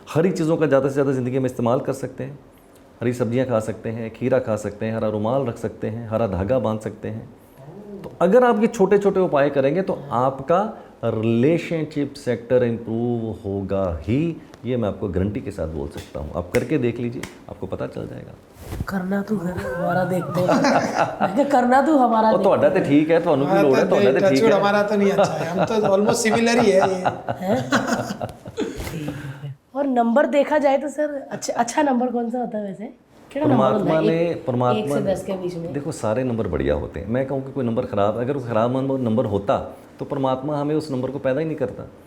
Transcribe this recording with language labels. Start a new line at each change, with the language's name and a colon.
Hindi: हरी चीज़ों का ज़्यादा से ज़्यादा ज़िंदगी में इस्तेमाल कर सकते हैं, हरी सब्जियां खा सकते हैं, खीरा खा सकते हैं, हरा रुमाल रख सकते हैं, हरा धागा बांध सकते हैं। तो अगर आप ये छोटे छोटे उपाय करेंगे तो आपका रिलेशनशिप सेक्टर इम्प्रूव होगा ही, ये मैं आपको गारंटी के साथ बोल सकता हूँ। आप करके देख लीजिए, आपको पता चल जाएगा। करना तू हमारा देखते हैं करना तू हमारा
Punjabi: और ਤੁਹਾਡਾ ਤੇ ਠੀਕ ਹੈ, ਤੁਹਾਨੂੰ ਵੀ ਲੋੜ ਹੈ, ਤੁਹਾਡਾ ਤੇ
Hindi: ठीक है। हमारा तो नहीं अच्छा है, हम तो ऑलमोस्ट सिमिलर ही है ये। और नंबर देखा जाए तो सर अच्छा नंबर कौन सा होता है वैसे? परमात्मा ने एक से 10 के बीच में देखो सारे नंबर बढ़िया होते हैं। मैं कहूँ कि कोई नंबर खराब, अगर कोई खराब नंबर होता तो परमात्मा हमें उस नंबर को पैदा ही नहीं करता।